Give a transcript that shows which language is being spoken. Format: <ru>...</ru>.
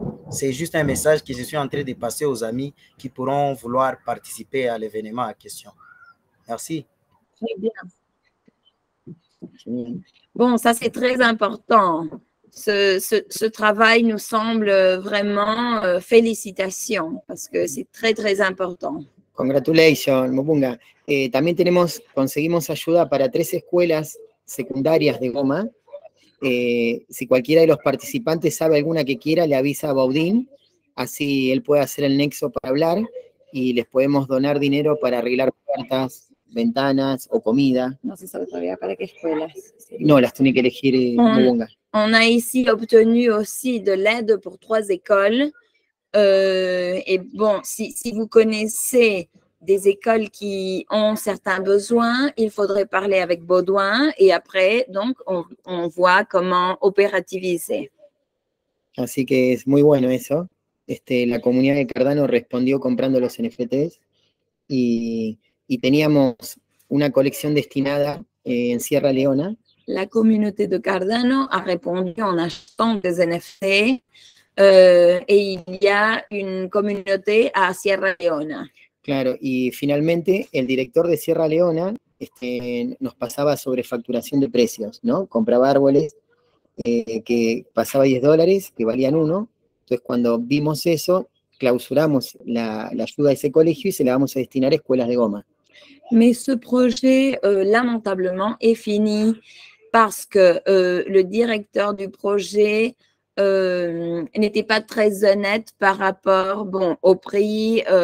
<fr>C'est juste un message que je suis en train de passer aux amis qui pourront vouloir participer à l'événement à question. Merci. Très bien. Bon, ça c'est très important. Ce travail nous semble vraiment félicitations parce que c'est très, très important.</fr> <en>Congratulations, Mupunga.</en> <es>También conseguimos ayuda para 3 escuelas secundarias de Goma. Si cualquiera de los participantes sabe alguna que quiera, le avisa a Baudín, así él puede hacer el nexo para hablar y les podemos donar dinero para arreglar puertas, ventanas o comida. No se sabe todavía para qué escuelas. No, las tiene que elegir Mupunga.</es> <fr>On a ici obtenu aussi de l'aide pour 3 écoles. Et bon, si vous connaissez des écoles qui ont certains besoins, il faudrait parler avec Baudouin et après, donc, on voit comment opérativiser.</fr> <es>Así que es muy bueno eso. La comunidad de Cardano respondió comprando los NFTs y teníamos una colección destinada en Sierra Leona.</es> <fr>La communauté de Cardano a répondu en achetant des NFT et il y a une communauté à Sierra Leona.</fr> <es>Claro, y finalmente el director de Sierra Leona nos pasaba sobre facturación de precios, ¿no? Compraba árboles que pasaba $10, que valían 1. Entonces, cuando vimos eso, clausuramos la ayuda de ese colegio y se la vamos a destinar a escuelas de Goma.</es> <fr>Mais ce projet, lamentablement, est fini parce que le directeur du projet n'était pas très honnête par rapport au prix.</fr>